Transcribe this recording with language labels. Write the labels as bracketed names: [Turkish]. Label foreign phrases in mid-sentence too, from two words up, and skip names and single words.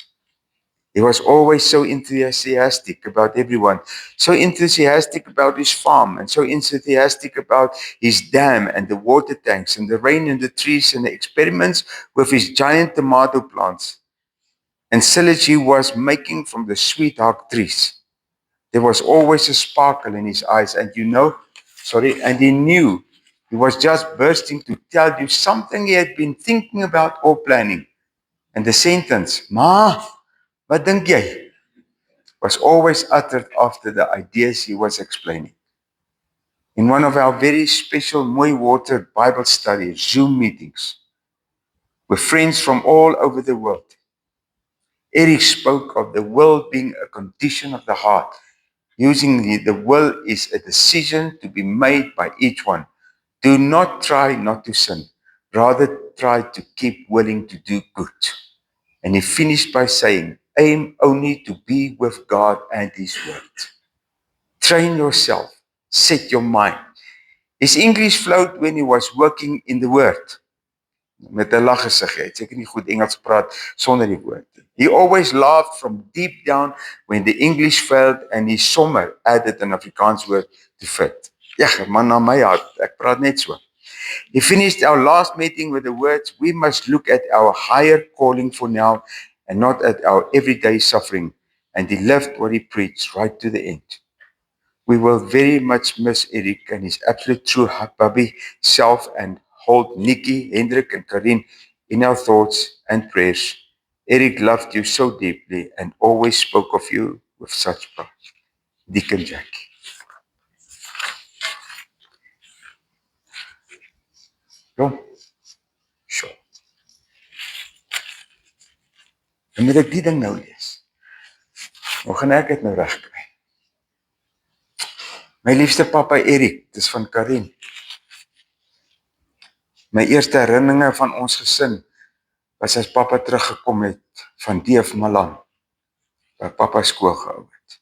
[English] He was always so enthusiastic about everyone, so enthusiastic about his farm, and so enthusiastic about his dam and the water tanks and the rain and the trees and the experiments with his giant tomato plants. and Silagy was making from the sweetheart trees. There was always a sparkle in his eyes, and and he knew he was just bursting to tell you something he had been thinking about or planning. And the sentence, [Afrikaans] "Ma, wat dink jy?" [English] was always uttered after the ideas he was explaining. In one of our very special Mooi Water Bible study Zoom meetings with friends from all over the world, Eric spoke of the will being a condition of the heart. Using the will is a decision to be made by each one. Do not try not to sin. Rather try to keep willing to do good. And he finished by saying, aim only to be with God and His Word. Train yourself. Set your mind. His English flowed when he was working in the Word. [Afrikaans] Met 'n lag gesig, hy het seker nie goed Engels gepraat sonder die woord. [English] He always laughed from deep down when the English failed and he sommer added an Afrikaans word to fit. [Afrikaans] Ja, man na my hart, ek praat net so. [English] He finished our last meeting with the words, we must look at our higher calling for now and not at our everyday suffering. And he lived what he preached right to the end. We will very much miss Eric and his absolute true hubby self and hold Nikki, Hendrik and Karin in our thoughts and prayers. Eric loved you so deeply and always spoke of you with such pride. [Afrikaans] Deacon Jackie. Jong, sure. Dan moet ek die ding nou lees. Hoe gaan ek het nou reg kry? My liefste papa Eric, dis van Karin. My eerste herinneringe van ons gesin was as papa teruggekom het van Deef Malan, waar papa skool gehou het.